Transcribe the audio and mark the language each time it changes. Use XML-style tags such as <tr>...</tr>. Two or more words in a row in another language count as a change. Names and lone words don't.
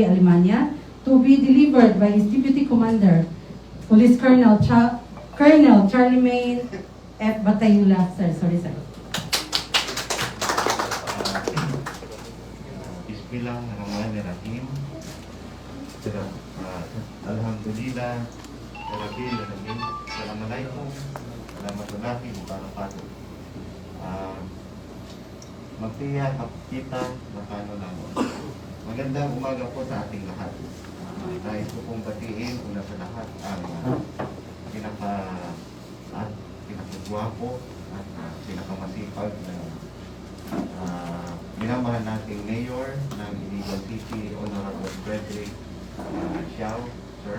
<en>Alemania, to be delivered by his Deputy Commander, Police Colonel Charlie Main F. Batayula. Sir, sorry, sir.</en> <ar>بسم الله الرحمن الرحيم. الحمد لله رب العالمين. السلام عليكم ورحمة الله وبركاته. Magtiya, kita, nakano lang.</ar> <tl>Magandang umaga po sa ating lahat. Tayo po pong batiin una sa lahat ang pinakagwapo at pinakamasipag na minamahal nating Mayor ng Iligan City, Honorable Frederick Siao, sir.</tl>